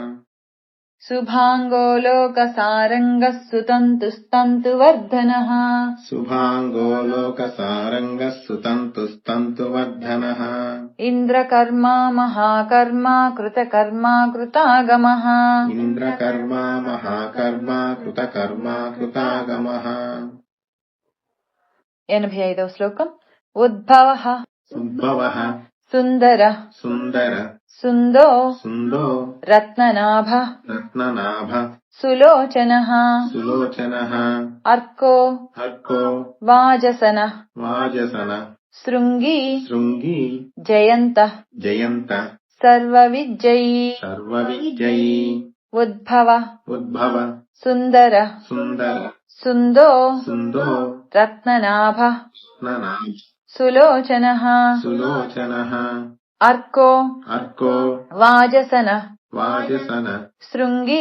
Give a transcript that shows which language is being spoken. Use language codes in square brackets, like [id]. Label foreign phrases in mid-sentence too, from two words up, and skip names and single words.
[sa] शुभांगो लोकसारंगः सुतंतुस्तंतुवर्धनः शुभांगो लोकसारंगः सुतंतुस्तंतुवर्धनः इंद्रकर्मा महाकर्मा कृतकर्मा कृतागमः इंद्रकर्मा महाकर्मा कृतकर्मा कृतागमः [te] 85వ శ్లోకం ఉద్భవః [sa] उद्भवः सुन्दरः सुन्दर सुन्दो सुन्दो रत्ननाभः रत्ननाभः सुलोचनः सुलोचनः अर्को अर्को वाजसनः वाजसनः शृङ्गी शृङ्गी जयन्तः जयन्तः सर्वविजयी सर्वविजयी ఉద్భవ ఉద్భవ సుందర సుందర సుందో సుందో రత్ననాభ ననాభ సులోచనః సులోచనః అర్కో అర్కో వాజసన వాజసన శృంగి